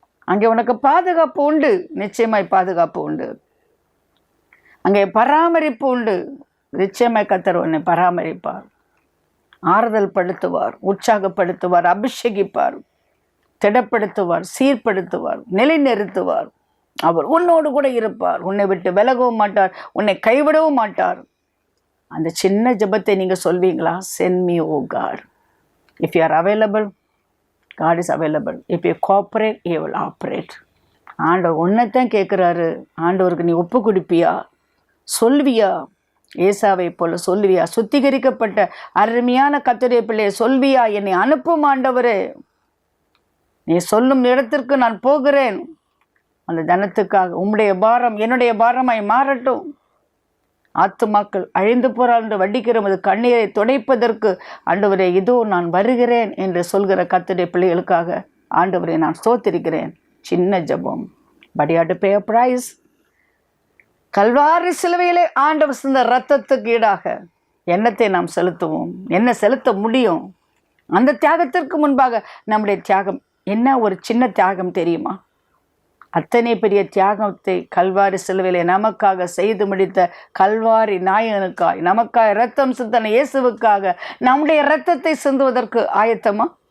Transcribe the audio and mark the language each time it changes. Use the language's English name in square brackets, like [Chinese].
[Tamil] அங்கே உனக்கு பாதுகாப்பு உண்டு, நிச்சயமாய் பாதுகாப்பு உண்டு. அங்கே பராமரிப்பு உண்டு, நிச்சயமாய் கர்த்தர் உன்னை பராமரிப்பார், ஆறுதல் படுத்துவார், உற்சாகப்படுத்துவார், அபிஷேகிப்பார், திடப்படுத்துவார், சீர்படுத்துவார், நிலைநிறுத்துவார். அவர் உன்னோடு கூட இருப்பார், உன்னை விட்டு விலகவும் மாட்டார், உன்னை கைவிடவும் மாட்டார். அந்த சின்ன ஜெபத்தை நீங்கள் சொல்வீங்களா? [English] Send me, oh God. If you are available, God is available. If you cooperate, He will operate. [Tamil] ஆண்டவர் உன்னைத்தான் கேட்குறாரு. ஆண்டவருக்கு நீ ஒப்பு கொடுப்பியா? சொல்வியா? ஏசாவை போல சொல்வியா? சுத்திகரிக்கப்பட்ட அருமையான கர்த்தருடைய பிள்ளையை சொல்வியா? என்னை அனுப்பும் ஆண்டவரே, நீ சொல்லும் இடத்திற்கு நான் போகிறேன். அந்த ஜனத்துக்காக உம்முடைய பாரம் என்னுடைய பாரமாய் மாறட்டும். ஆத்துமாக்கள் அழிந்து போறாள் என்று வடிக்கிற அது கண்ணீரை துடைப்பதற்கு ஆண்டவரே இதோ நான் வருகிறேன் என்று சொல்கிற கர்த்தருடைய பிள்ளைகளுக்காக ஆண்டவரை நான் ஸ்தோத்திரிக்கிறேன். சின்ன ஜெபம், [English] but you have to pay a price. [Tamil] Kalvari சிலுவையிலே ஆண்டவர் சிந்த இரத்தத்துக்கு ஈடாக என்னத்தை நாம் செலுத்துவோம்? என்ன செலுத்த முடியும்? அந்த தியாகத்திற்கு முன்பாக நம்முடைய தியாகம் என்ன? ஒரு சின்ன தியாகம் தெரியுமா? அத்தனை பெரிய தியாகத்தை கல்வாரி சிலுவையிலே நமக்காக செய்து முடித்த கல்வாரி நாயகனுக்காய், நமக்காக இரத்தம் சிந்தன இயேசுவுக்காக நம்முடைய இரத்தத்தை சிந்துவதற்கு ஆயத்தமா?